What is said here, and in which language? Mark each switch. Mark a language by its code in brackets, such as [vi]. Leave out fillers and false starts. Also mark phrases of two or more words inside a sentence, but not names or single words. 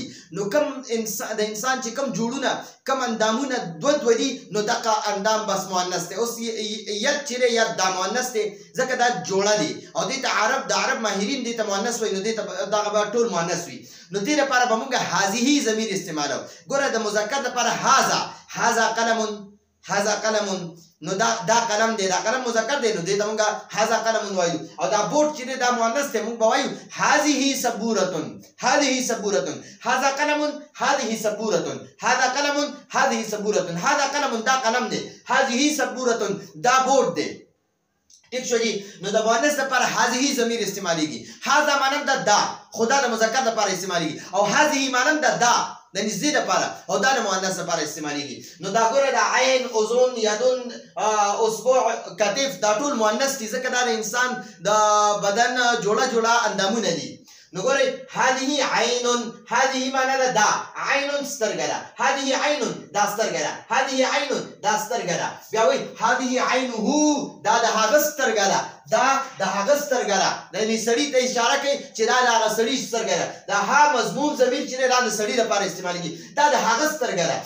[ps] نو کم د انسان چې کم جوړونه کم اندامونه دوه دي نو دغه اندام بس مؤنث دی. اوس ید چې دی ید دا مؤنث دی ځکه دا جوړه دی او دې ته د عرب ماهرین دې ته مؤنث وایي، نو دې ته دغه به ټول مؤنث وي. نو دې لپاره به مونږ هذه ضمیر استعمالو. ګوره د مذکر لپاره [ar] هذا قلم، هذا قلم، [ps] نو دا قلم دی، دا قلم مذکر دی، نو دې ته مونږ [ar] هذا قلم [ps] وایو. او دا بورډ چې دی دا مؤنث دی، مونږ به وایو [ar] هذه سبورة، هذه سبورة، هذا قلم، هذه سبورة، هذا قلم، هذه سبورة، هذا قلم [ps] دا قلم دی، [ar] هذه سبورة [ps] دا بورډ دی. ٹھیک شو جی. نو د مؤنث لپاره هذه ضمیر استعمالیږي. هذا مانند دا خدا د مذکر لپاره استعمالیږي او هذه مانند دا د نږدې لپاره او دا د مؤنث لپاره استعمالیږي. نو دا ګوره د عین، اذن، یدن، اصبع، کتف دا ټول مؤنث دي ځکه دا د انسان د بدن جوړه اندامونه دي. نو ګورئ [ar] هذه عین، [ps] هذه معنی ده دا عین سترګه ده، [ar] هذه عین [ps] دا سترګه ده، [ar] هذه عین [ps] دا سترګه ده. بیا وایي [ar] هذه عینه [ps] دا د هغه سترګه ده، دا د هغه سترګه ده. یعنې سړي ته اشاره کوي چې دا د هغه سړي سترګه ده. دا ها مضموم ضمیر چې دی دا د سړي لپاره استعمالیږي، دا د هغه سترګه ده.